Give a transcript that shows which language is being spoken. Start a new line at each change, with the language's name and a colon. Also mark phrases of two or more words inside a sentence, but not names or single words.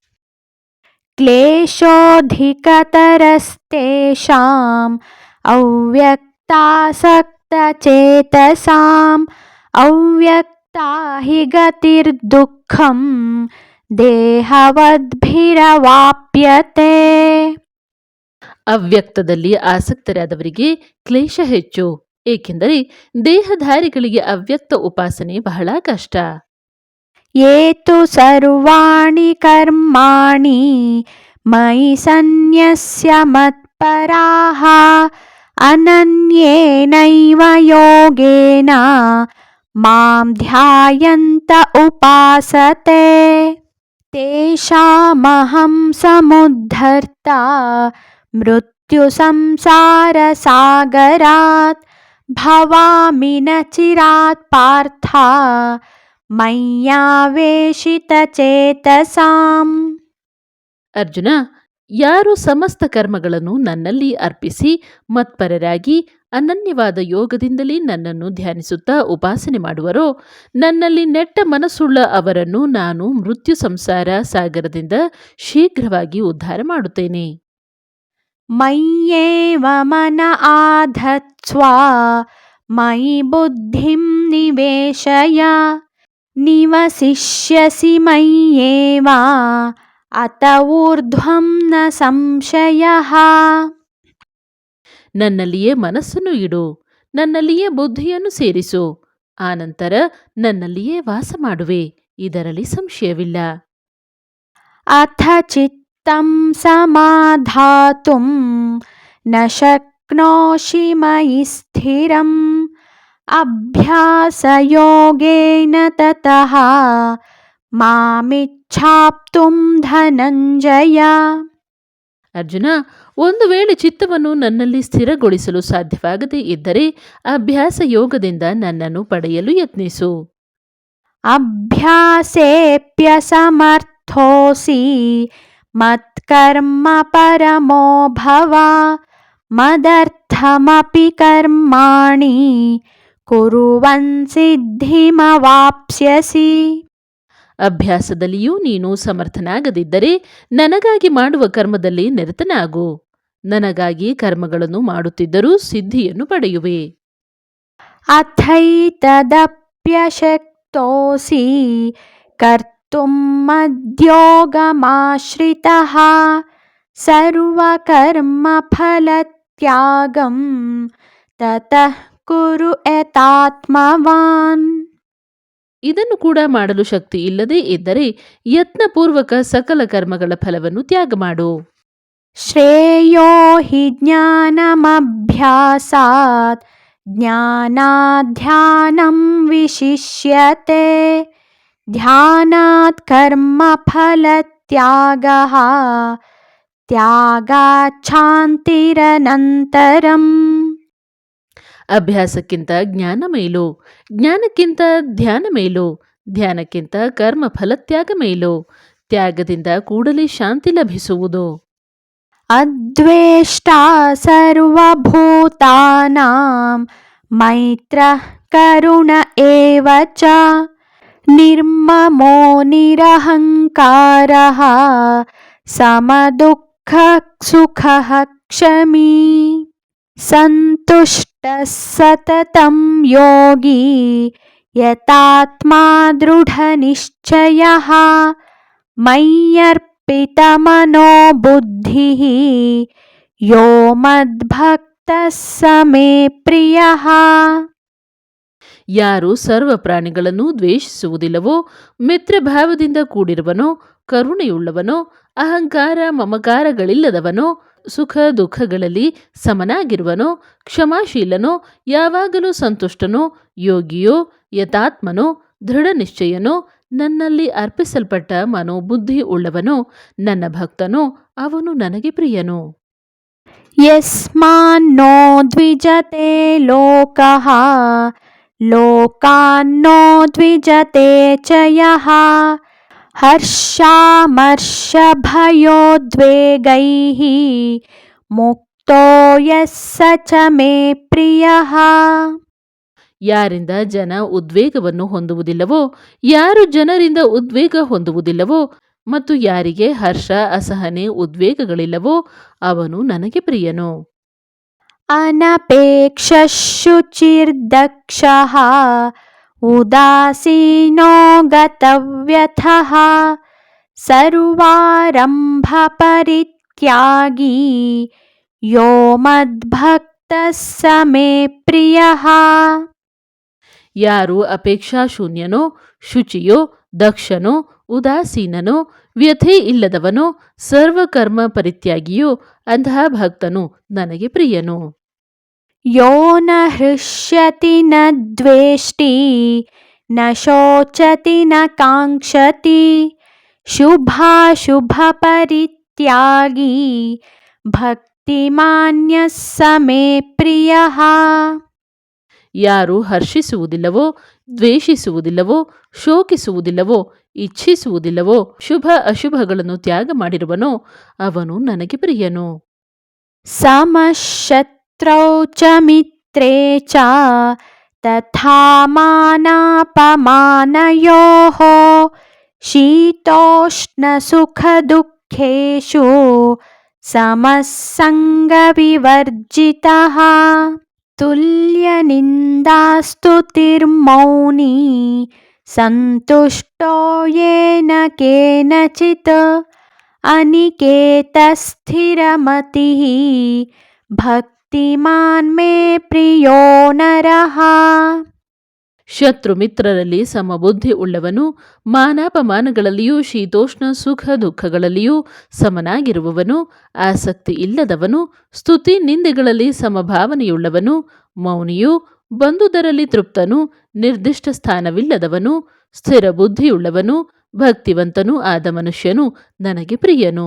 Sanskrit: ಕ್ಲೇಶೋಧಿಕತರಸ್ತೇಷಾಂ ಅವ್ಯಕ್ತಾಸಕ್ತಚೇತಸಾಂ ಅವ್ಯಕ್ತಾ ಹಿ ಗತಿರ್ದುಃಖಂ ದೇಹವದ್ಭಿರವಾಪ್ಯತೆ.
Kannada: ಅವ್ಯಕ್ತದಲ್ಲಿ ಆಸಕ್ತರಾದವರಿಗೆ ಕ್ಲೇಶ ಹೆಚ್ಚು, ಏಕೆಂದರೆ ದೇಹಧಾರಿಗಳಿಗೆ ಅವ್ಯಕ್ತ ಉಪಾಸನೆ ಬಹಳ ಕಷ್ಟ.
Sanskrit: ಯೇ ತು ಸರ್ವಾಣಿ ಕರ್ಮಾಣಿ ಮಯಿ ಸನ್ಯಸ್ಯ ಮತ್ಪರಾಃ ಅನನ್ಯೇನೈವ ಯೋಗೇನ ಮಾಂ ಧ್ಯಾಯಂತ ಉಪಾಸತೆ ತೇಷಾಮಹಂ ಸಮುದ್ಧರ್ತಾ ಮೃತ್ಯು ಸಂಸಾರ ಸಾಗರಾತ್ ಭವಾಮಿ ನ ಚಿರಾತ್ ಪಾರ್ಥ ಮಯ್ಯಾವೇಶಿತಚೇತಸಾಂ.
Kannada: ಅರ್ಜುನ, ಯಾರು ಸಮಸ್ತ ಕರ್ಮಗಳನ್ನು ನನ್ನಲ್ಲಿ ಅರ್ಪಿಸಿ ಮತ್ಪರರಾಗಿ ಅನನ್ಯವಾದ ಯೋಗದಿಂದಲೇ ನನ್ನನ್ನು ಧ್ಯಾನಿಸುತ್ತಾ ಉಪಾಸನೆ ಮಾಡುವರೋ ನನ್ನಲ್ಲಿ ನೆಟ್ಟ ಮನಸ್ಸುಳ್ಳ ಅವರನ್ನು ನಾನು ಮೃತ್ಯು ಸಂಸಾರ ಸಾಗರದಿಂದ ಶೀಘ್ರವಾಗಿ ಉದ್ಧಾರ ಮಾಡುತ್ತೇನೆ.
Sanskrit: ಮಯ್ಯೇವ ಮನ ಆಧತ್ಸ್ವ ಮಯಿ ಬುದ್ಧಿಂ ನಿವೇಶಯ ನಿವಸಿಷ್ಯಸಿ ಮಯ್ಯೇವ ಅತ ಊರ್ಧ್ವಂ ನ ಸಂಶಯಃ.
Kannada: ನನ್ನಲ್ಲಿಯೇ ಮನಸ್ಸನ್ನು ಇಡು, ನನ್ನಲ್ಲಿಯೇ ಬುದ್ಧಿಯನ್ನು ಸೇರಿಸು, ಆನಂತರ ನನ್ನಲ್ಲಿಯೇ ವಾಸ ಮಾಡುವೆ, ಇದರಲ್ಲಿ ಸಂಶಯವಿಲ್ಲ.
Sanskrit: ಅಥ ಚಿತ್ತಂ ಸಮಾಧಾತುಂ ನ ಶಕ್ನೋಷಿ ಮಯಿ ಸ್ಥಿರಂ ಅಭ್ಯಾಸಯೋಗೇನ ತತಃ ಮಾಮಿಚ್ಛಾಪ್ತುಂ ಧನಂಜಯ.
Kannada: ಅರ್ಜುನ, ಒಂದು ವೇಳೆ ಚಿತ್ತವನ್ನು ನನ್ನಲ್ಲಿ ಸ್ಥಿರಗೊಳಿಸಲು ಸಾಧ್ಯವಾಗದೇ ಇದ್ದರೆ ಅಭ್ಯಾಸ ಯೋಗದಿಂದ ನನ್ನನ್ನು ಪಡೆಯಲು ಯತ್ನಿಸು.
Sanskrit: ಅಭ್ಯಾಸೇಪ್ಯಸಮರ್ಥೋಸಿ ಮತ್ಕರ್ಮ ಪರಮೋ ಭವ ಮದರ್ಥಮಪಿ ಕರ್ಮಾಣಿ ಕುರುವನ್ ಸಿದ್ಧಿಮವಾಪ್ಸ್ಯಸಿ.
Kannada: ಅಭ್ಯಾಸದಲ್ಲಿಯೂ ನೀನು ಸಮರ್ಥನಾಗದಿದ್ದರೆ ನನಗಾಗಿ ಮಾಡುವ ಕರ್ಮದಲ್ಲಿ ನಿರತನಾಗು. ನನಗಾಗಿ ಕರ್ಮಗಳನ್ನು ಮಾಡುತ್ತಿದ್ದರೂ ಸಿದ್ಧಿಯನ್ನು ಪಡೆಯುವೆ.
Sanskrit: अथैतदप्यशक्तोऽसि कर्तुं मद्योगमाश्रितः सर्वकर्मफलत्यागं ततः कुरु यतात्मवान्.
Kannada: ಇದನ್ನು ಕೂಡ ಮಾಡಲು ಶಕ್ತಿ ಇಲ್ಲದೇ ಇದ್ದರೆ ಯತ್ನಪೂರ್ವಕ ಸಕಲ ಕರ್ಮಗಳ ಫಲವನ್ನು ತ್ಯಾಗ ಮಾಡು.
Sanskrit: श्रेयो हि ज्ञानमभ्यासात् ज्ञानाध्यानं विशिष्यते ध्यानात् कर्मफलत्यागः त्यागाच्छान्तिरनन्तरम्.
Kannada: ಅಭ್ಯಾಸಕ್ಕಿಂತ ಜ್ಞಾನ ಮೇಲು, ಜ್ಞಾನಕ್ಕಿಂತ ಧ್ಯಾನ ಮೇಲು, ಧ್ಯಾನಕ್ಕಿಂತ ಕರ್ಮ ಫಲತ್ಯಾಗ ಮೇಲು, ತ್ಯಾಗದಿಂದ ಕೂಡಲೇ ಶಾಂತಿ ಲಭಿಸುವುದು.
Sanskrit: अद्वेष्टा सर्वभूतानां मैत्रः करुण एव च निर्ममो निरहङ्कारः समदुःखसुखः क्षमी सन्तुष्टः सततं योगी यतात्मा दृढनिश्चयः मय्यर्पितमनो बुद्धिः यो मद्भक्तः स मे प्रियः.
Kannada: ಯಾರು ಸರ್ವ ಪ್ರಾಣಿಗಳನ್ನು ದ್ವೇಷಿಸುವುದಿಲ್ಲವೋ, ಮಿತ್ರಭಾವದಿಂದ ಕೂಡಿರುವನೋ, ಕರುಣೆಯುಳ್ಳವನೋ, ಅಹಂಕಾರ ಮಮಕಾರಗಳಿಲ್ಲದವನೋ, ಸುಖ ದುಃಖಗಳಲ್ಲಿ ಸಮನಾಗಿರುವನೋ, ಕ್ಷಮಾಶೀಲನೋ, ಯಾವಾಗಲೂ ಸಂತುಷ್ಟನೋ, ಯೋಗಿಯೋ, ಯತಾತ್ಮನೋ, ದೃಢ ನಿಶ್ಚಯನೋ, ನನ್ನಲ್ಲಿ ಅರ್ಪಿಸಲ್ಪಟ್ಟ ಮನೋಬುದ್ಧಿ ಉಳ್ಳವನೋ, ನನ್ನ ಭಕ್ತನೋ, ಅವನು ನನಗೆ ಪ್ರಿಯನು.
Sanskrit: यस्मान्नो द्विजते लोकः लोकान्नो द्विजते च यः हर्षामर्षभयोद्वेगैः मुक्तो यः स च मे प्रियः.
Kannada: ಯಾರಿಂದ ಜನ ಉದ್ವೇಗವನ್ನು ಹೊಂದುವುದಿಲ್ಲವೋ, ಯಾರು ಜನರಿಂದ ಉದ್ವೇಗ ಹೊಂದುವುದಿಲ್ಲವೋ, ಮತ್ತು ಯಾರಿಗೆ ಹರ್ಷ ಅಸಹನೆ ಉದ್ವೇಗಗಳಿಲ್ಲವೋ, ಅವನು ನನಗೆ ಪ್ರಿಯನು.
Sanskrit: अनपेक्षशुचिर्दक्षः उदासीनो गतव्यथः सर्वारम्भपरित्यागी यो मद्भक्तः स मे प्रियः.
Kannada: ಯಾರು ಅಪೇಕ್ಷಾಶೂನ್ಯನೋ, ಶುಚಿಯೋ, ದಕ್ಷನೋ, ಉದಾಸೀನನೋ, ವ್ಯಥೆ ಇಲ್ಲದವನೋ, ಸರ್ವಕರ್ಮ ಪರಿತ್ಯಾಗಿಯೋ, ಅಂತಹ ಭಕ್ತನು ನನಗೆ ಪ್ರಿಯನು.
Sanskrit: यो न हृष्यति न द्वेष्टि न शोचति न काङ्क्षति शुभाशुभपरित्यागी भक्तिमान्यः स मे प्रियः.
Kannada: ಯಾರು ಹರ್ಷಿಸುವುದಿಲ್ಲವೋ, ದ್ವೇಷಿಸುವುದಿಲ್ಲವೋ, ಶೋಕಿಸುವುದಿಲ್ಲವೋ, ಇಚ್ಛಿಸುವುದಿಲ್ಲವೋ, ಶುಭ ಅಶುಭಗಳನ್ನು ತ್ಯಾಗ ಮಾಡಿರುವನೋ, ಅವನು ನನಗೆ ಪ್ರಿಯನು.
Sanskrit: समशत्रौ च मित्रे च तथा मानापमानयोः शीतोष्णसुखदुःखेषु समः सङ्गविवर्जितः तुल्यनिन्दास्तुतिर्मौनी सन्तुष्टो येन केनचित् अनिकेतस्थिरमतिः ಭಕ್ತಿಮಾನ್ ಮೇ ಪ್ರಿಯೋ ನರಃ.
Kannada: ಶತ್ರು ಮಿತ್ರರಲ್ಲಿ ಸಮಬುದ್ಧಿ ಉಳ್ಳವನು, ಮಾನಾಪಮಾನಗಳಲ್ಲಿಯೂ ಶೀತೋಷ್ಣ ಸುಖ ದುಃಖಗಳಲ್ಲಿಯೂ ಸಮನಾಗಿರುವವನು, ಆಸಕ್ತಿ ಇಲ್ಲದವನು, ಸ್ತುತಿ ನಿಂದೆಗಳಲ್ಲಿ ಸಮಭಾವನೆಯುಳ್ಳವನು, ಮೌನಿಯು, ಬಂದುದರಲ್ಲಿ ತೃಪ್ತನು, ನಿರ್ದಿಷ್ಟ ಸ್ಥಾನವಿಲ್ಲದವನು, ಸ್ಥಿರ ಬುದ್ಧಿಯುಳ್ಳವನು, ಭಕ್ತಿವಂತನೂ ಆದ ಮನುಷ್ಯನು ನನಗೆ ಪ್ರಿಯನು.